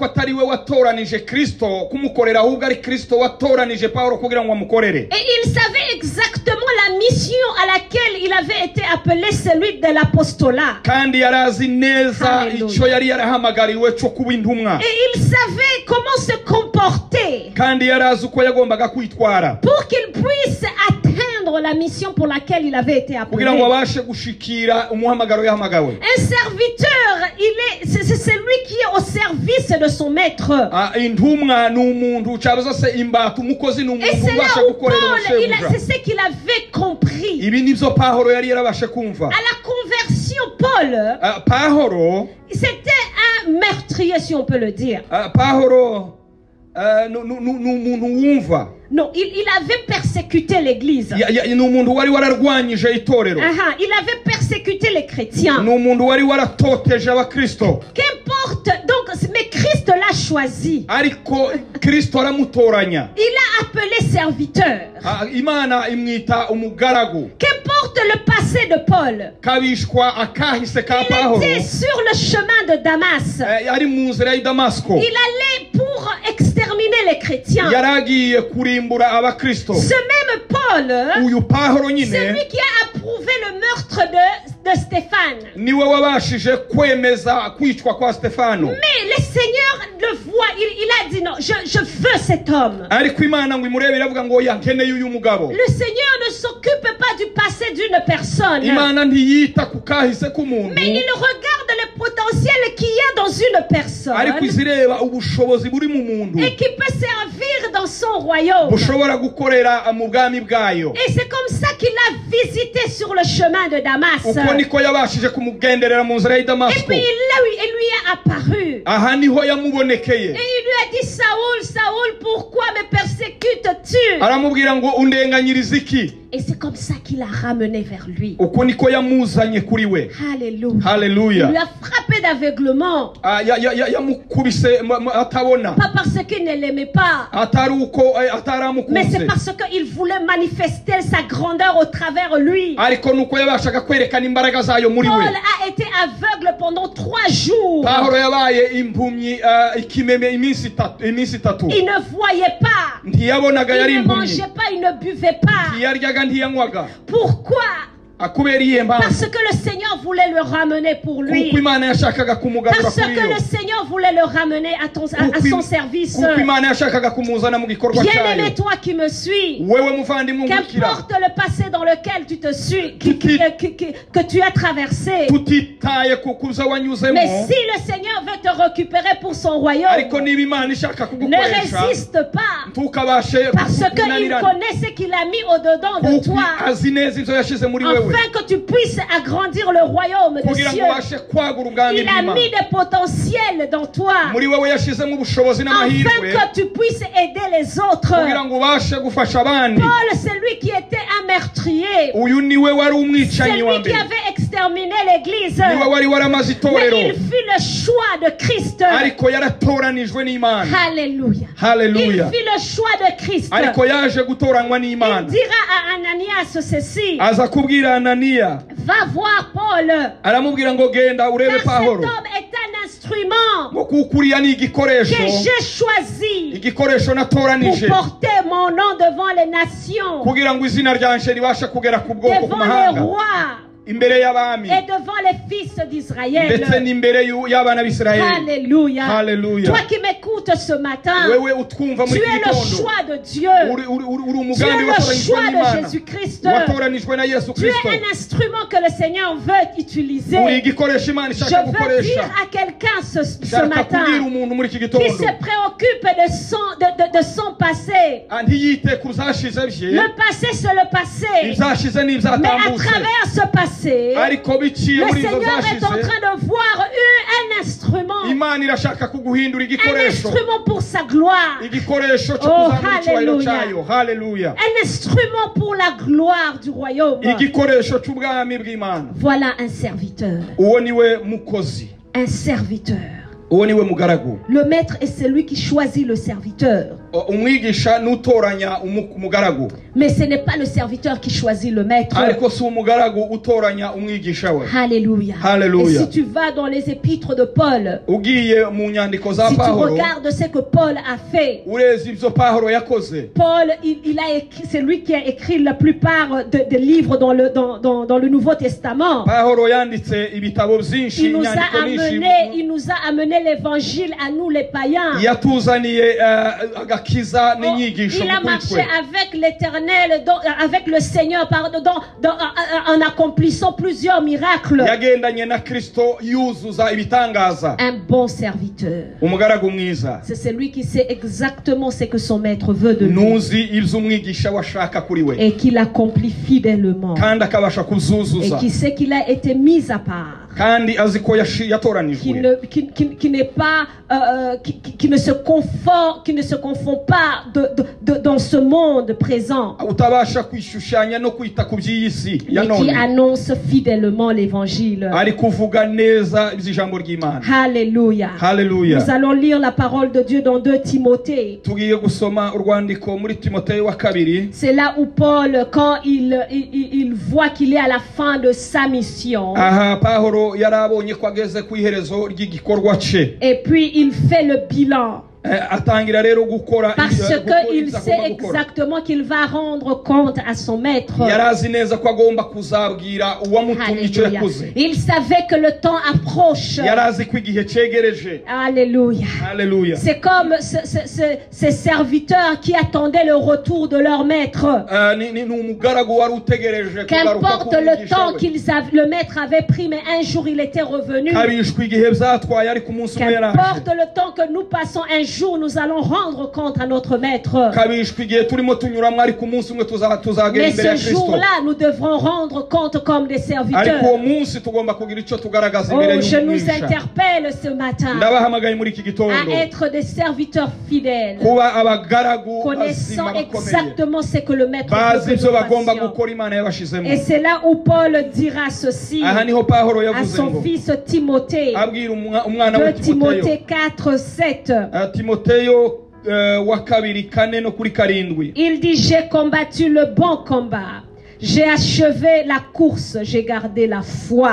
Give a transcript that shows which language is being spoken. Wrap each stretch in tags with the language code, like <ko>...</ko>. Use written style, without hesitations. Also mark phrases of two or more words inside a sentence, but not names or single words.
<fr>Et il savait exactement la mission à laquelle il avait été appelé, celui de l'apostolat. Et il savait comment se comporter pour qu'il puisse atteindre atteindre la mission pour laquelle il avait été appelé.</fr> <rn>kugira ngo abashe gushikira umuhamagaro yahamagawe.</rn> <fr>Un serviteur, c'est celui qui est au service de son maître.</fr> <rn>Intumwa ni umuntu cyabaza se imbata umukozi ni</rn> <fr>Et</fr> <rn>umuntu</rn> <fr>c'est là</fr> <rn>ubasha</rn> <fr>où</fr> <rn>gukorera</rn> <fr>Paul,</fr> <rn>umushebuja.</rn> <fr>c'est ce qu'il avait compris.</fr> <rn>Ibi nibyo Pawulo yari yarabashe kumva.</rn> <fr>À la conversion, Paul,</fr> <rn>Pawulo</rn> <fr>c'était un meurtrier, si on peut le dire.</fr> <rn>Pawulo ni umuntu wumva.</rn> <fr>Non, il avait persécuté l'église.</fr> <rn>Ni umuntu wari wararwanyije itorero.</rn> <fr>Il avait persécuté les chrétiens.</fr> <rn>Ni umuntu wari waratoteje abakristo.</rn> <fr>Qu'importe, donc, mais Christ l'a choisi.</fr> <rn>Ariko Kristo aramutoranya.</rn> <fr>Il l'a appelé serviteur.</fr> <rn>Imana imwita umugaragu.</rn> <fr>Qu'importe le passé de Paul.</fr> <rn>Kabishwa akahise ka</rn> <fr>Il</fr> <rn>Pawulo.</rn> <fr>était sur le chemin de Damas.</fr> <rn>Ari mu nzira y'i Damasko.</rn> <fr>Il allait pour exterminer les chrétiens.</fr> <rn>Yaragiye kurimbura abakristo.</rn> <fr>Ce même Paul,</fr> <rn>Uyu Pawulo nyine</rn> <fr>celui qui a approuvé le meurtre de Stéphane.</fr> <rn>niwe wabashije kwemeza kwicwa kwa Stefano.</rn> <fr>Mais le Seigneur le voit, il a dit non, je veux cet homme.</fr> <rn>Ariko Imana ngo imurebe iravuga ngo yankeneye uyu mugabo.</rn> <fr>Le Seigneur ne s'occupe pas du passé d'une personne.</fr> <rn>Imana ntiyita ku kahise k'umuntu.</rn> <fr>Mais il regarde le potentiel qu'il y a dans une personne.</fr> <rn>Ariko izireba ubushobozi buri mu muntu.</rn> <fr>Et qui peut servir dans son royaume.</fr> <rn>Bushobora gukorera mu bwami bwayo.</rn> <fr>Et c'est comme ça qu'il a visité sur le chemin de Damas.</fr> <rn>Uko niko yabashije kumugenderera mu nzira y'i</rn> <fr>Et</fr> <rn>Damasko.</rn> <fr>puis il lui est apparu.</fr> <rn>Aha niho yamubonekeye.</rn> <fr>Et il lui a dit, Saoul, Saoul, pourquoi me persécutes-tu?</fr> <rn>Aramubwira ngo undenganyiriza iki?</rn> <fr>Et c'est comme ça qu'il a ramené vers lui.</fr> <rn>Uko niko yamuzanye kuri we.</rn> <fr>Alléluia.</fr> <rn>Haleluya.</rn> <fr>Il lui a frappé d'aveuglement.</fr> <rn>Yamukubise atabona.</rn> <fr>Pas parce qu'il ne l'aimait pas.</fr> <rn>Atari uko</rn> <fr>Mais</fr> <rn>ataramukunze.</rn> <fr>c'est parce qu'il voulait manifester sa grandeur au travers lui.</fr> <rn>Ariko nuko yabashaga kwerekana imbaraga zayo muri</rn> <fr>Paul</fr> <rn>we.</rn> <fr>a été aveugle pendant 3 jours.</fr> <rn>Pawulo yabaye impumyi ikimeme iminsi itatu.</rn> <fr>Il ne voyait pas.</fr> <rn>Ntiyabonaga yari</rn> <fr>Il ne</fr> <rn>impumyi.</rn> <fr>mangeait pas, il ne buvait pas.</fr> <rn>Ntiyaryaga ntiyanywaga.</rn> <fr>Pourquoi?</fr> <rn>Kubera iyihe mpamvu?</rn> <fr>Parce que le Seigneur voulait le ramener pour lui.</fr> <rn>Kuko Imana yashakaga kumugarura</rn> <fr>Parce</fr> <rn>kuri</rn> <fr>que</fr> <rn>yo.</rn> <fr>le Seigneur voulait le ramener à son service.</fr> <rn>Kuko Imana yashakaga kumuzana mu gikorwa</rn> <fr>Bien-aimé,</fr> <rn>cyayo.</rn> <fr>toi qui me suis,</fr> <rn>Wewe muvandimwe unkurikira.</rn> <fr>qu'importe le passé dans lequel tu te suis, que tu as traversé.</fr> <rn>Tutitaye ku kuza wanyuzemo.</rn> <fr>Mais si le Seigneur veut te récupérer pour son royaume,</fr> <rn>Ariko niba Imana ishaka</rn> <fr>ne</fr> <rn>kugukoresha.</rn> <fr>résiste pas.</fr> <rn>Ntukabashe</rn> <fr>Parce qu'il</fr> <rn>kunanirana.</rn> <fr>connaît ce qu'il a mis au-dedans de</fr> <rn>Kuko</rn> <fr>toi.</fr> <rn>azi neza ivyo yashize muri wewe.</rn> <fr>Afin que tu puisses agrandir le royaume des</fr> <rn>Kugira ngo</rn> <fr>cieux.</fr> <rn>ubashe kwagura ubwami</rn> <fr>Il a</fr> <rn>bw'Imana.</rn> <fr>mis des potentiels dans toi.</fr> <rn>Muri wewe yashizemo ubushobozi</rn> <fr>Afin</fr> <rn>n'amahirwe.</rn> <fr>que tu puisses aider les autres.</fr> <rn>Kugira ngo ubashe gufasha abandi.</rn> <fr>Paul, celui qui était un meurtrier,</fr> <rn>Uyu niwe wari umwicanyi wa</rn> <fr>celui qui</fr> <rn>mbere.</rn> <fr>avait exterminé l'église,</fr> <rn>Niwe wari waramaze</rn> <fr>mais</fr> <rn>itorero.</rn> <fr>il fit le choix de Christ.</fr> <rn>Ariko yaratoranijwe n'Imana.</rn> <fr>Alléluia. Il</fr> <rn>Haleluya.</rn> <fr>fit le choix de Christ.</fr> <rn>Ariko yaje gutoranywa</rn> <fr>Il</fr> <rn>n'Imana.</rn> <fr>dira à Ananias ceci:</fr> <rn>Aza kubwira Ananiya.</rn> <fr>va voir Paul.</fr> <rn>Aramubwira ngo genda urebe</rn> <fr>Car cet</fr> <rn>Pawulo.</rn> <fr>homme est un instrument</fr> <rn>Ngo kukuriya ni igikoresho.</rn> <fr>que j'ai choisi</fr> <rn>Igikoresho</rn> <fr>pour</fr> <rn>natoranije.</rn> <fr>porter mon nom devant les nations,</fr> <rn>Kugira ngo izina ryanje ribashe kugera ku bwoko ku</rn> <fr>devant les</fr> <rn>mahanga.</rn> <fr>rois</fr> <rn>Imbere y'abami.</rn> <fr>et devant les fils d'Israël.</fr> <rn>Ndetse n'imbere y'abana b'Isirayeli.</rn> <fr>Alléluia.</fr> <rn>Haleluya.</rn> <fr>Toi qui m'écoutes ce matin,</fr> <rn>Wewe utwumva</rn> <fr>tu</fr> <rn>muri</rn> <fr>es</fr> <rn>iki</rn> <fr>le</fr> <rn>gitondo.</rn> <fr>choix de Dieu.</fr> <rn>Uri</rn> <fr>Tu</fr> <rn>umugambi</rn> <fr>es le</fr> <rn>watoranijwe</rn> <fr>choix de</fr> <rn>n'Imana.</rn> <fr>Jésus-Christ.</fr> <rn>Watoranijwe na Yesu</rn> <fr>Tu es</fr> <rn>Kristo.</rn> <fr>un instrument que le Seigneur veut utiliser.</fr> <rn>Uri igikoresho Imana</rn> <fr>Je</fr> <rn>ishaka</rn> <fr>veux</fr> <rn>gukoresha.</rn> <fr>dire à quelqu'un ce</fr> <rn>Shaka</rn> <fr>matin</fr> <rn>kubwira umuntu muri iki</rn> <fr>qui</fr> <rn>gitondo.</rn> <fr>se préoccupe de son passé.</fr> <rn>Ntiyite ku zashize bye.</rn> <fr>Le passé, c'est le passé.</fr> <rn>Ibyashize</rn> <fr>Mais à</fr> <rn>n'ibyatambutse.</rn> <fr>travers ce passé,</fr> <rn>Ariko biciye</rn> <fr>le</fr> <rn>muri izo</rn> <fr>Seigneur est en</fr> <rn>zashize.</rn> <fr>train de voir un instrument.</fr> <rn>Imana irashaka kuguhindura</rn> <fr>Un</fr> <rn>igikoresho.</rn> <fr>instrument pour sa gloire.</fr> <rn>Igikoresho cyo</rn> <fr>Oh,</fr> <rn>kuzamura icyubahiro</rn> <fr>hallelujah.</fr> <rn>cyayo. Haleluya.</rn> <fr>Un instrument pour la gloire du royaume.</fr> <rn>Igikoresho cy'ubwami bw'Imana.</rn> <fr>Voilà un serviteur.</fr> <rn>Uwo niwe mukozi.</rn> <fr>Un serviteur.</fr> <rn>Uwo niwe mugaragu.</rn> <fr>Le maître est celui qui choisit le serviteur.</fr> <rn>Umwigisha n'utoranya umugaragu.</rn> <fr>Mais ce n'est pas le serviteur qui choisit le maître.</fr> <rn>Ariko si umugaragu utoranya umwigisha we.</rn> <fr>Alléluia.</fr> <rn>Hallelujah.</rn> <fr>Et si tu vas dans les épîtres de Paul,</fr> <rn>Ugiye mu nyandiko za</rn> <fr>si tu</fr> <rn>Pawulo.</rn> <fr>regardes ce que Paul a fait,</fr> <rn>Urezi ibyo Pawulo yakoze.</rn> <fr>Paul, il a écrit, c'est lui qui a écrit la plupart des livres dans le Nouveau Testament.</fr> <rn>Pawulo yanditse ibitabo byinshi</rn> <fr>Il</fr> <rn>inyandiko nyinshi.</rn> <fr>nous a amené l'évangile à nous les païens.</fr> <rn>Yatuzaniye agakiza n'inyigisho</rn> <fr>il a</fr> <rn>kuri</rn> <fr>marché</fr> <rn>twe</rn> <fr>avec l'Éternel, avec le Seigneur, en accomplissant plusieurs miracles.</fr> <rn>yagendanye na Kristo yuzuza ibitangaza.</rn> <fr>Un bon serviteur.</fr> <rn>Umugaragu mwiza</rn> <fr>C'est celui qui sait exactement ce que son maître veut de lui</fr> <rn>nuzi ibyo umwigisha washaka kuri we</rn> <fr>et qui l'accomplit fidèlement</fr> <rn>kandi akabasha</rn> <fr>et</fr> <rn>kuzuzuza</rn> <fr>qui sait qu'il a été mis à part.</fr> <rn>kandi azi ko</rn> <fr>Qui</fr> <rn>yatoranijwe</rn> <fr>n'est pas, qui ne se confond pas dans ce monde présent,</fr> <rn>utabasha kwishushanya no kwita ku by'iyi si ya</rn> <fr>mais qui</fr> <rn>none</rn> <fr>annonce fidèlement l'évangile.</fr> <rn>ari kuvuga neza iby'ijambo ry'Imana.</rn> <fr>Alléluia.</fr> <rn>Haleluya.</rn> <fr>Nous allons lire la parole de Dieu dans 2 Timothée.</fr> <rn>Tugiye gusoma urwandiko muri Timoteyo wa kabiri.</rn> <fr>C'est là où Paul, quand il voit qu'il est à la fin de sa mission,</fr> <rn>Aha Pawulo yarabonye ko ageze ku iherezo ry'igikorwa cye.</rn> <fr>et puis il fait le bilan.</fr> <rn>Atangira rero gukora</rn> <fr>Parce qu'il</fr> <rn>ibyo</rn> <fr>sait</fr> <rn>agomba gukora.</rn> <fr>exactement qu'il va rendre compte à son maître.</fr> <rn>Yarazi neza ko agomba kuzabwira uwamutumye icyo</rn> <fr>Alléluia.</fr> <rn>yakoze.</rn> <fr>Il savait que le temps approche.</fr> <rn>Yarazi ko igihe cyegereje.</rn> <fr>Alléluia.</fr> <rn>Haleluya.</rn> <fr>C'est comme ces serviteurs qui attendaient le retour de leur maître.</fr> <rn>Ni umugaragu wari utegereje</rn> <fr>Qu'importe le temps le maître avait pris, mais un jour il était revenu.</fr> <rn>kabishwe igihe byatwaye ari ku munsi umwe yaraje.</rn> <fr>Qu'importe le temps que nous passons, un jour nous allons rendre compte à notre maître.</fr> <rn>kabishwe igihe turimo tunyuramo ari ku munsi umwe tuzagera</rn> <fr>Mais</fr> <rn>imbere ya</rn> <fr>ce</fr> <rn>Kristo.</rn> <fr>jour-là, nous devrons rendre compte comme des</fr> <rn>ariko</rn> <fr>serviteurs.</fr> <rn>uwo munsi tugomba kugira icyo tugaragaza imbere</rn> <fr>Oh, je nous</fr> <rn>y'umwigisha.</rn> <fr>interpelle ce matin</fr> <rn>Ndabahamagaye muri iki gitondo</rn> <fr>à être des serviteurs fidèles,</fr> <rn>kuba abagaragu</rn> <fr>connaissant</fr> <rn>bazima bakomeye</rn> <fr>exactement ce que le maître</fr> <rn>bazi</rn> <fr>veut que</fr> <rn>ibyo</rn> <fr>nous</fr> <rn>bagomba</rn> <fr>fassions.</fr> <rn>gukora Imana yabashizemo.</rn> <fr>Et c'est là où Paul dira ceci</fr> <rn>Aha niho Pawulo</rn> <fr>à</fr> <rn>yavuze</rn> <fr>son</fr> <rn>ngo</rn> <fr>fils Timothée.</fr> <rn>abwira umwana we</rn> <fr>De</fr> <rn>Timoteyo.</rn> <fr>Timothée 4, 7.</fr> <rn>Timoteyo wa kabiri kane no kuri karindwi.</rn> <fr>Il dit, j'ai combattu le bon combat. J'ai achevé la course. J'ai gardé la foi.</fr>